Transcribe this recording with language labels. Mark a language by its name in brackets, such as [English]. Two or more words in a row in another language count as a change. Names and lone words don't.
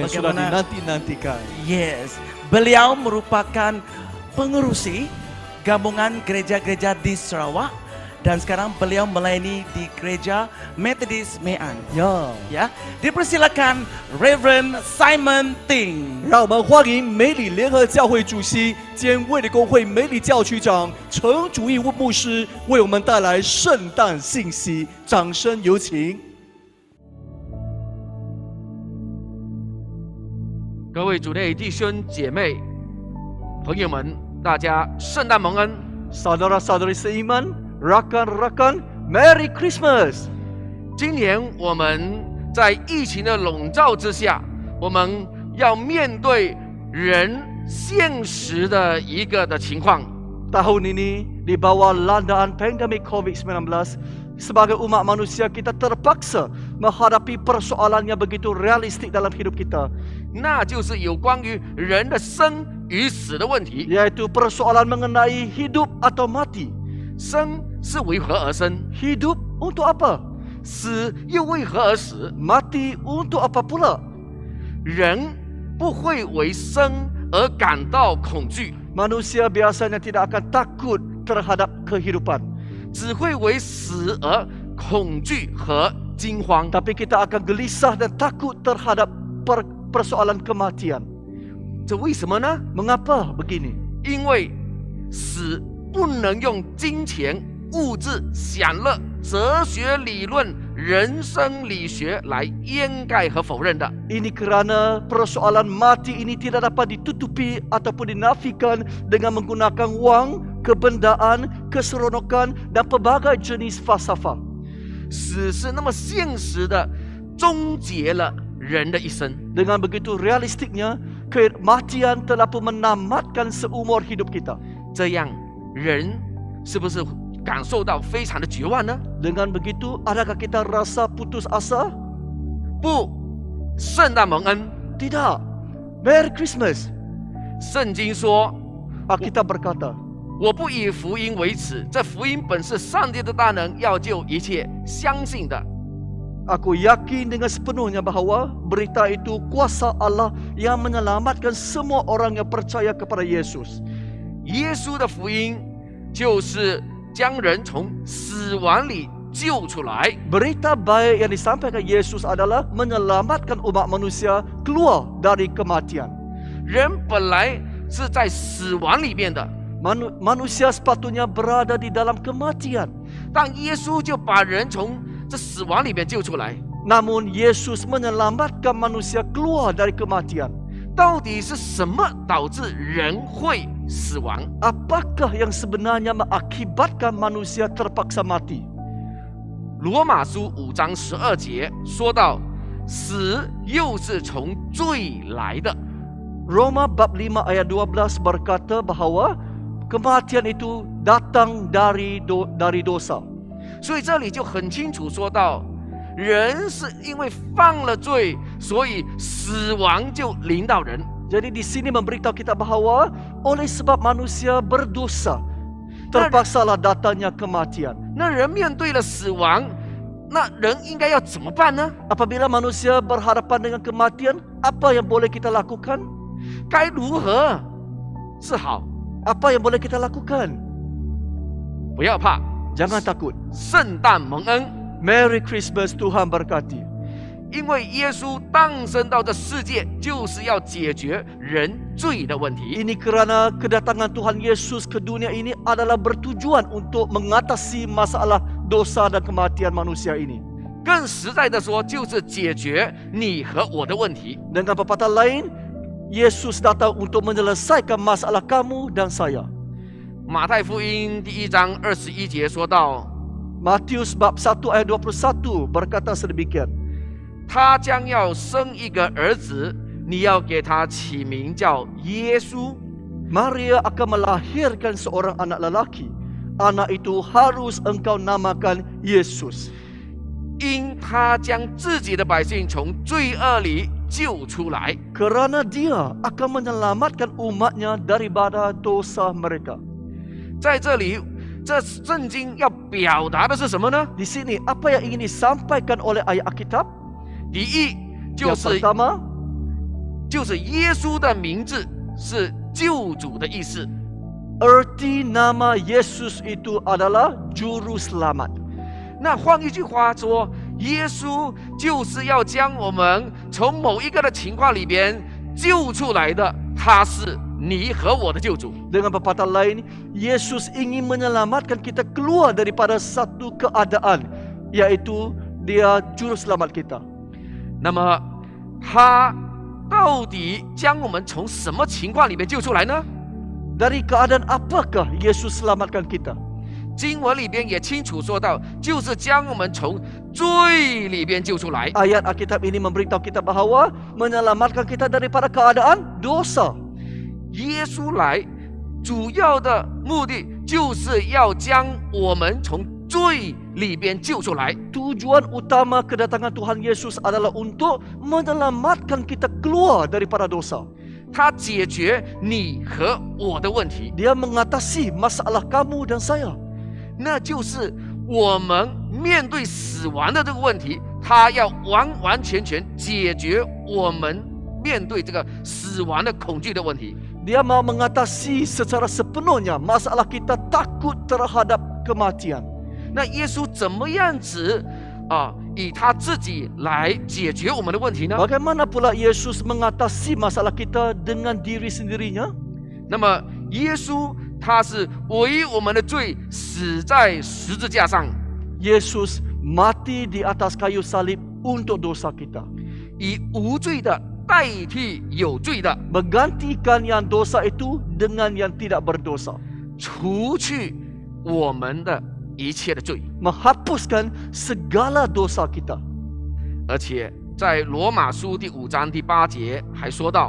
[Malay] Sudah dinanti-nantikan. Yes, beliau merupakan pengerusi gabungan gereja-gereja di Sarawak dan sekarang beliau melayani di gereja Methodist Mean. Ya, dipersilakan Reverend Simon Ting. [Chinese] 让我们欢迎美里联合教会主席兼卫理公会美里教区长陈主义牧师为我们带来圣诞信息，掌声有请。各位主内弟兄姐妹、朋友们，大家圣诞蒙恩。 [Malay] Saudara-saudari seiman, rakan-rakan, [English] Merry Christmas！ [Chinese] 今年我们在疫情的笼罩之下，我们要面对人现实的一个的情况。 [Malay] Tahun ini di bawah landaan pandemik COVID-19, sebagai umat manusia kita terpaksa menghadapi persoalan yang begitu realistik dalam hidup kita. [Chinese] 那就是有关于人的生与死的问题。 [Malay] Yaitu persoalan mengenai hidup atau mati. [Chinese] 生是为何而生？ [Malay] Hidup untuk apa? [Chinese] 死又为何而死？ [Malay] Mati untuk apa pula? [Chinese] 人不会为生而感到恐惧， [Malay] Manusia biasanya tidak akan takut terhadap kehidupan. [Chinese] 只会为死而恐惧和惊慌。 [Malay] Tapi kita akan gelisah dan takut terhadap persoalan kematian. [Chinese] 这为什么呢？ [Malay] Mengapa begini? [Chinese] 因为死不能用金钱、物质、享乐、哲学理论、人生理学来掩盖和否认的。 [Malay] Ini kerana persoalan mati ini tidak dapat ditutupi ataupun dinafikan dengan menggunakan wang, kebendaan, keseronokan dan pelbagai jenis falsafah. [Chinese] 死是那么现实的终结了人的一生。 [Malay] Dengan begitu realistiknya, kematian telah pun menamatkan seumur hidup kita. [Chinese] 这样人是不是感受到非常的绝望呢？ [Malay] Dengan begitu, adakah kita rasa putus asa? [Chinese] 不，圣诞蒙恩。 [Malay] Tidak. [English] Merry Christmas. [Chinese] 圣经说， [Malay] Alkitab berkata, [Chinese] 我不以福音为耻，这福音本是上帝的大能，要救一切相信的。 [Malay] Aku yakin dengan sepenuhnya bahawa berita itu kuasa Allah yang menyelamatkan semua orang yang percaya kepada Yesus. [Chinese] 耶稣的福音就是将人从死亡里救出来。 [Malay] Berita baik yang disampaikan Yesus adalah menyelamatkan umat manusia keluar dari kematian. [Chinese] 人本来是在死亡里面的， [Malay] Manusia sepatutnya berada di dalam kematian. [Chinese] 但耶稣就把人从这死亡里面救出来。 [Malay] Namun Yesus menyelamatkan manusia keluar dari kematian. [Chinese] 到底是什么导致人会死亡？ [Malay] Apakah yang sebenarnya mengakibatkan manusia terpaksa mati? [Chinese] 罗马书5章12节说到，死又是从罪来的。 [Malay] Roma bab 5 ayat 12 berkata bahawa kematian itu datang dari dosa. [Chinese] 所以这里就很清楚说到，人是因为犯了罪，所以死亡就临到人。 [Malay] Jadi di sini memberitahu kita bahawa oleh sebab manusia berdosa, terpaksalah datangnya kematian. [Chinese] 那人面对了死亡，那人应该要怎么办呢？ [Malay] Apabila manusia berhadapan dengan kematian, apa yang boleh kita lakukan? [Chinese] 该如何是好？ [Malay] Apa yang boleh kita lakukan? [Chinese] 不要怕， [Malay] Jangan takut. [Chinese] 圣诞蒙恩， [English] Merry Christmas, [Malay] Tuhan berkati. [Chinese] 因为耶稣诞生到这世界，就是要解决人罪的问题。 [Malay] Ini kerana kedatangan Tuhan Yesus ke dunia ini adalah bertujuan untuk mengatasi masalah dosa dan kematian manusia ini. [Chinese] 更实在的说，就是解决你和我的问题。 [Malay] Dengan perkataan lain, Yesus datang untuk menyelesaikan masalah kamu dan saya. [Chinese] 马太福音第1章21节说到， [Malay] Matius bab 1 ayat 21 berkata sedemikian. [Chinese] 他将要生一个儿子，你要给他起名叫耶稣。 [Malay] Maria akan melahirkan seorang anak lelaki. Anak itu harus engkau namakan Yesus. [Chinese] 因他将自己的百姓从罪恶里救出来。 [Malay] Kerana dia akan menyelamatkan umatnya daripada dosa mereka. [Chinese] 在这里，这圣经要表达的是什么呢？ [Malay] Di sini apa yang ingin disampaikan oleh ayat Alkitab? [Chinese] 第一，就 [Malay] Yang [Chinese] 是 [Malay] pertama, [Chinese] 耶稣的名字是救主的意思。 [Malay] erti nama Yesus itu adalah juru selamat. [Chinese] 那换一句话说，耶稣就是要将我们从某一个的情况里边救出来的，他是你和我的救主。 [Malay] Dengan perkataan lain, Yesus ingin menyelamatkan kita keluar daripada satu keadaan, iaitu dia juru selamat kita. [Chinese] 那么，他到底将我们从什么情况里面救出来呢？ [Malay] Dari keadaan apakah Yesus selamatkan kita? [Chinese] 经文里边也清楚说到，就是将我们从罪里边救出来。 [Malay] Ayat Alkitab ini memberitahu kita bahawa menyelamatkan kita daripada keadaan dosa. [Chinese] 耶稣来，主要的目的就是要将我们从罪里边救出来。 [Malay] Tujuan utama kedatangan Tuhan Yesus adalah untuk menyelamatkan kita keluar daripada dosa. [Chinese] 他解决你和我的问题， [Malay] Dia mengatasi masalah kamu dan saya. [Chinese] 那就是我们面对死亡的这个问题，他要完完全全解决我们面对这个死亡的恐惧的问题。 [Malay] Dia mau mengatasi secara sepenuhnya masalah kita takut terhadap kematian. [Chinese] 那耶稣怎么样子以他自己来解决我们的问题呢？ [Malay] Bagaimana pula Yesus mengatasi masalah kita dengan diri sendirinya? [Chinese] 那么耶稣他是为我们的罪死在十字架上， [Malay] Yesus mati di atas kayu salib untuk dosa kita. [Chinese] 以无罪的代替有罪的， [Malay] Menggantikan yang dosa itu dengan yang tidak berdosa. [Chinese] 除去我们的一切的罪。 [Malay] Menghapuskan segala dosa kita. [Chinese] 而且在罗马书第5章第8节还说到，